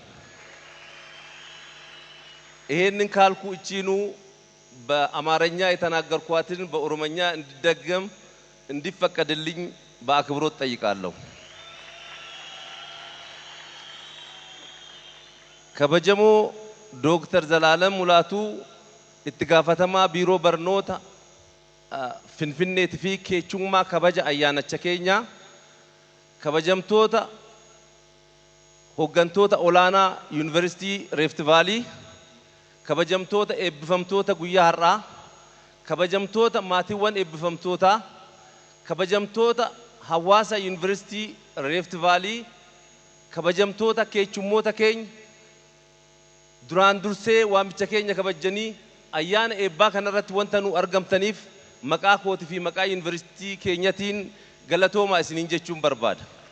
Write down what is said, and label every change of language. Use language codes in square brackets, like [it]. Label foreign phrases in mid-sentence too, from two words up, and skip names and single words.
[am] ይሄንን ካልኩ እቺኑ በአማርኛ የተናገርኳትን በኦሮሞኛ እንዲደገም እንዲፈቀድልኝ በአክብሮት ጠይቃለሁ። [om] kabajamoo Doktar Zalaalam Mulaatuu itti gaafatamaa biiroo barnootaa Finfinneetti fi keessummaa kabajaa ayyaanaa keenyaa kabajamtoota hoggantoota olaanaa yuunivarsiitii Rift Valley kabajamtoota eebbifamtoota guyyaa har'aa kabajamtoota maatiiwwan eebbifamtoota kabajamtoota hawaasa yuunivarsiitii Rift Valley kabajamtoota keechummoota keenya duraan dursee waamicha keenya kabajanii ayyaana eebbaa kanarratti wanta nu argamtaniif maqaa kootii fi maqaa yuunivarsiitii keenyatiin galatoomaa isiniin jechuun barbaada.